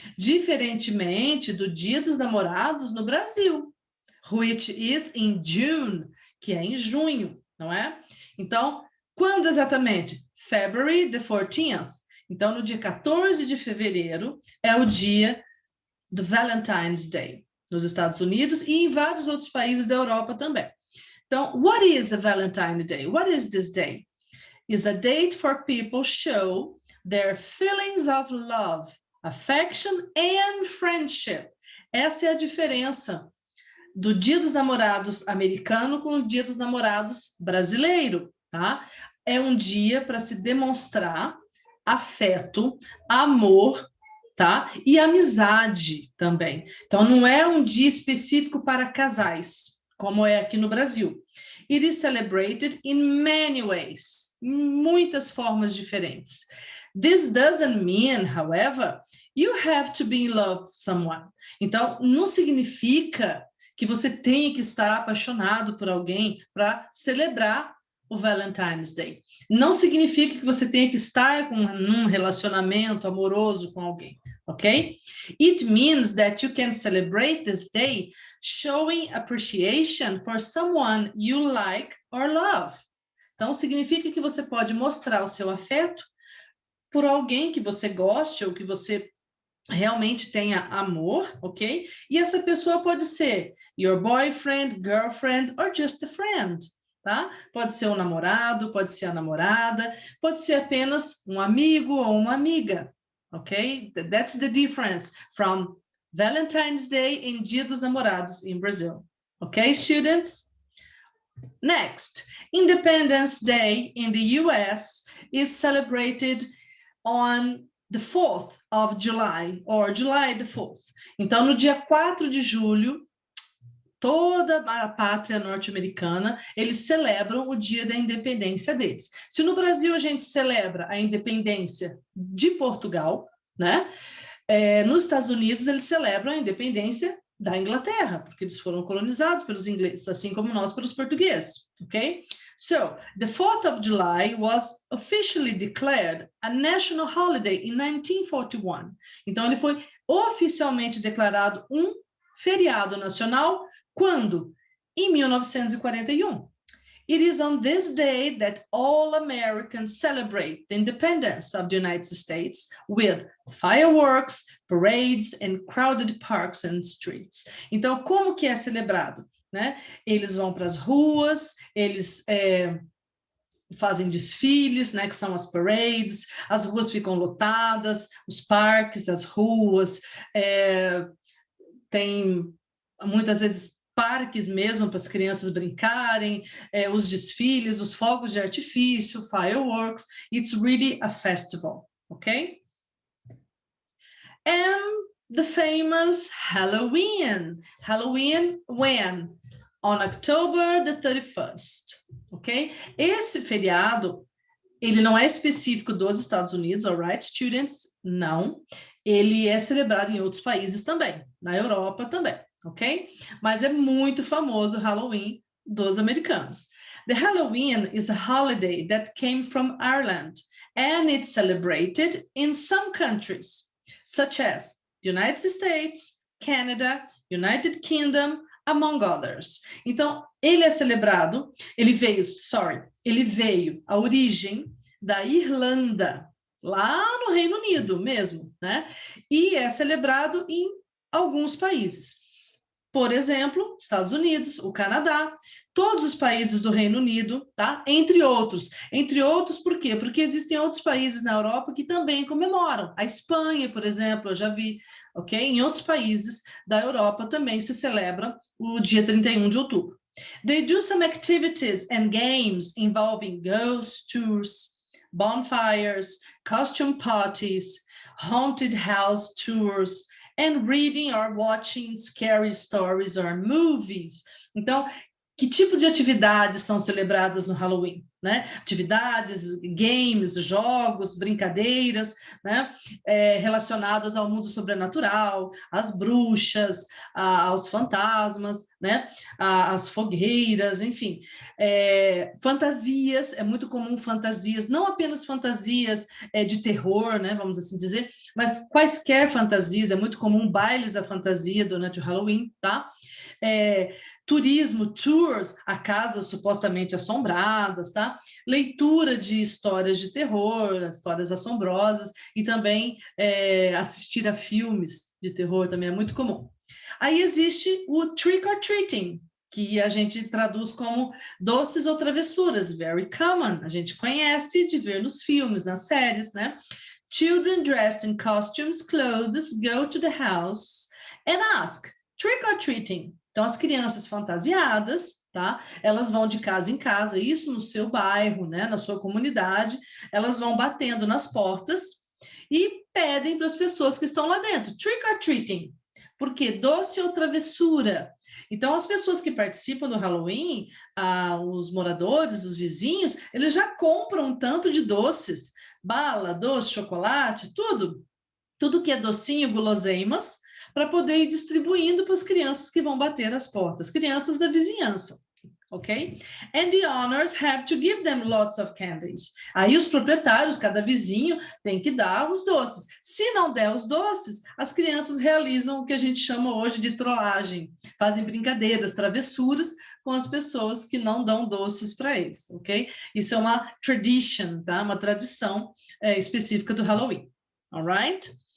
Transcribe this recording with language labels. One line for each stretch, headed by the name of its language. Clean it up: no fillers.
Portuguese: Diferentemente do Dia dos Namorados no Brasil,
English: which is in June,
Portuguese: que é em junho, não é? Então, quando exatamente?
English: February the 14th.
Portuguese: Então, no dia 14 de fevereiro é o dia do Valentine's Day, nos Estados Unidos e em vários outros países da Europa também.
English: Então, what is a Valentine's Day? What is this day? It's a date for people show their feelings of love, affection and friendship.
Portuguese: Essa é a diferença do Dia dos Namorados americano com o Dia dos Namorados brasileiro, tá? É um dia para se demonstrar afeto, amor, tá? E amizade também. Então, não é um dia específico para casais, como é aqui no Brasil.
English: It is celebrated in many ways,
Portuguese: em muitas formas diferentes.
English: This doesn't mean, however, you have to be in love with someone.
Portuguese: Então, não significa que você tenha que estar apaixonado por alguém para celebrar o Valentine's Day. Não significa que você tenha que estar num relacionamento amoroso com alguém, ok?
English: It means that you can celebrate this day showing appreciation for someone you like or love.
Portuguese: Então, significa que você pode mostrar o seu afeto por alguém que você goste ou que você realmente tenha amor, ok? E essa pessoa pode ser
English: your boyfriend, girlfriend or just a friend. Tá?
Portuguese: Pode ser um namorado, pode ser a namorada, pode ser apenas um amigo ou uma amiga, ok?
English: That's the difference from Valentine's Day and Dia dos Namorados in Brazil. Ok, students? Next, Independence Day in the US is celebrated on the 4th of July, or July the 4th.
Portuguese: Então, no dia 4 de julho, toda a pátria norte-americana, eles celebram o dia da independência deles. Se no Brasil a gente celebra a independência de Portugal, né? Nos Estados Unidos eles celebram a independência da Inglaterra, porque eles foram colonizados pelos ingleses, assim como nós pelos portugueses, ok?
English: So, the 4th of July was officially declared a national holiday in 1941.
Portuguese: Então, ele foi oficialmente declarado um feriado nacional quando? Em 1941.
English: It is on this day that all Americans celebrate the independence of the United States with fireworks, parades, and crowded parks and streets.
Portuguese: Então, como que é celebrado? Né? Eles vão para as ruas, eles fazem desfiles, né, que são as parades, as ruas ficam lotadas, os parques, as ruas, tem muitas vezes parques mesmo para as crianças brincarem, os desfiles, os fogos de artifício, fireworks.
English: It's really a festival, okay? And the famous Halloween. Halloween when? On October the 31st, ok?
Portuguese: Esse feriado, ele não é específico dos Estados Unidos,
English: alright, students?
Portuguese: Não. Ele é celebrado em outros países também, na Europa também, ok? Mas é muito famoso o Halloween dos americanos.
English: The Halloween is a holiday that came from Ireland, and it's celebrated in some countries, such as the United States, Canada, United Kingdom, among others.
Portuguese: Então, ele é celebrado, ele veio, a origem da Irlanda, lá no Reino Unido mesmo, né? E é celebrado em alguns países. Por exemplo, Estados Unidos, o Canadá, todos os países do Reino Unido, tá? Entre outros. Entre outros, por quê? Porque existem outros países na Europa que também comemoram. A Espanha, por exemplo, eu já vi ok? Em outros países da Europa também se celebra o dia 31 de outubro.
English: They do some activities and games involving ghost tours, bonfires, costume parties, haunted house tours, and reading or watching scary stories or movies.
Portuguese: Então, que tipo de atividades são celebradas no Halloween, né? Atividades, games, jogos, brincadeiras, né? Relacionadas ao mundo sobrenatural, às bruxas, aos fantasmas, né? Às fogueiras, enfim. Fantasias, é muito comum fantasias, não apenas fantasias de terror, né? Vamos assim dizer, mas quaisquer fantasias, é muito comum bailes à fantasia durante o Halloween, tá? Turismo, tours a casas supostamente assombradas, tá? Leitura de histórias de terror, histórias assombrosas, e também assistir a filmes de terror também é muito comum. Aí existe o trick or treating, que a gente traduz como doces ou travessuras,
English: very common,
Portuguese: a gente conhece de ver nos filmes, nas séries, né?
English: Children dressed in costumes, clothes, go to the house and ask, trick or treating.
Portuguese: Então, as crianças fantasiadas, tá? Elas vão de casa em casa, isso no seu bairro, né? Na sua comunidade, elas vão batendo nas portas e pedem para as pessoas que estão lá dentro, trick or treating. Por quê? Doce ou travessura. Então, as pessoas que participam do Halloween, os moradores, os vizinhos, eles já compram um tanto de doces, bala, doce, chocolate, tudo que é docinho, guloseimas, para poder ir distribuindo para as crianças que vão bater as portas, crianças da vizinhança, ok?
English: And the owners have to give them lots of candies.
Portuguese: Aí os proprietários, cada vizinho, tem que dar os doces. Se não der os doces, as crianças realizam o que a gente chama hoje de trollagem, fazem brincadeiras, travessuras com as pessoas que não dão doces para eles, ok? Isso é uma tradition, tá? Uma tradição específica do Halloween, alright?